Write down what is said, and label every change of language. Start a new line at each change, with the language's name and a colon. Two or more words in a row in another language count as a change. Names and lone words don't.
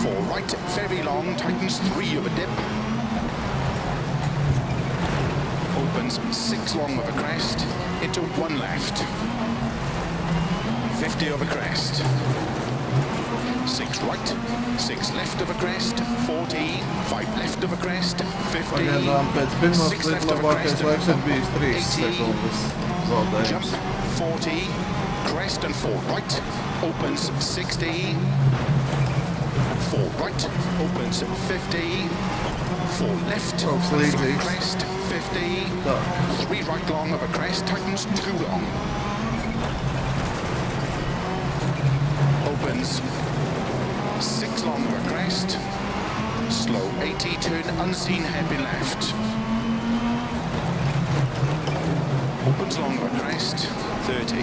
English: right, very long, tightens 3 over dip. Opens 6 long of a crest, into 1 left. 50 over crest. 6 right, 6 left of a crest, 40, 5 left of a crest, 50,
Latvian: Pagaidām pēc pirmās
English: 6 left of a
Latvian: labākais
English: crest,
Latvian: laiks ir bijis 3 sekundes
English: jump,
Latvian: zaudējums.
English: 40, crest and 4 right, opens 60, 4 right, opens 50, 4 left,
Latvian: Kaut kas līdzīgs.
English: crest, 50,
Latvian: Tā.
English: 3 right long of a crest, tightens 2 long. Opens 6 long of a crest, slow 80, turn unseen hairpin left. Opens long of a crest, 30.